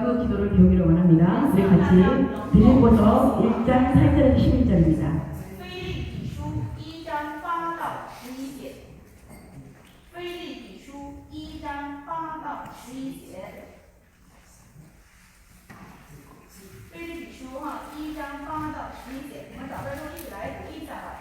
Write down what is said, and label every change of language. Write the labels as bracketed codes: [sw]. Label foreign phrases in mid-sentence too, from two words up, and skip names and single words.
[ko] 기도를 배우기를 원합니다. 우리 같이 빌립보서 1장 8절에서 11절입니다. [zh] 腓立比书1章8到11节。腓立比书1章8到11节。腓立比书1章8到11节，我们找到之后一起来读一下吧。